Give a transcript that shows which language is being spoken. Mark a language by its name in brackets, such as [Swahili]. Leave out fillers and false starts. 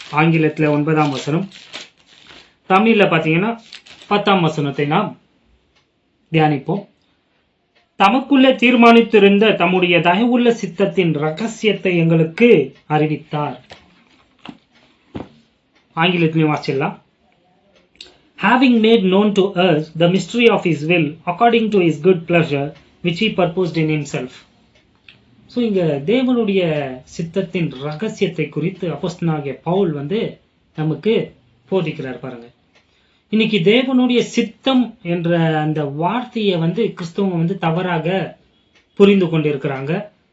[Tamil] ஆங்கிலத்தில் 9 வசனம், தமிழ்ல பாத்தீங்கன்னா 10 வசனத்தை நாம் தியானிப்போம். தமக்குள்ளே தீர்மானித்திருந்த தம்முடைய தயவுள்ள சித்தத்தின் ரகசியத்தை எங்களுக்கு அறிவித்தார். ஆங்கிலத்திலையும் வாசிக்கலாம். [English] Having made known to us the mystery of his will according to his good pleasure which he purposed in himself. [Tamil] So இங்க தேவனுடைய சித்தத்தின் ரகசியத்தை குறித்து அப்போஸ்தலனாகிய பவுல் நமக்கு போதிக்கிறார் பாருங்க. இன்னைக்கு தேவனுடைய சித்தம் என்ற அந்த வார்த்தையை கிறிஸ்தவங்க தவறாக புரிந்து கொண்டிருக்கிறாங்க.